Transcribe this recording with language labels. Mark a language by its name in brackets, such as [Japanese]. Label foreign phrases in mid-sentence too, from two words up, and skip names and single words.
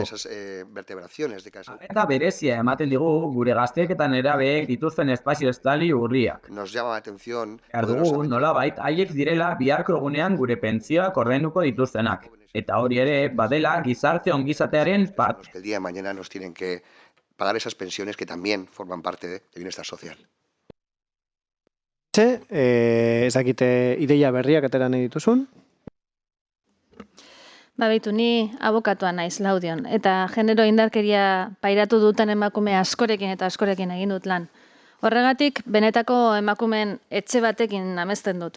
[Basque] Eta berezia ematen digu gure gazteek eta nerabeek dituzten espazio estali urriak. Behar dugu nolabait haiek direla biharko egunean gure pentsioak ordainduko dituztenak. Eta hori ere badela gizarte ongizatearen parte. [Spanish] El día de mañana nos tienen que pagar esas pensiones que también forman parte del bienestar social. [Basque] Ezakite ideia berriak atera nahi dituzun? Baitu, ni abokatua naiz Laudion, eta genero indarkeria pairatu duten emakume askorekin egin dut lan. Horregatik, benetako emakumeen etxe batekin amesten dut.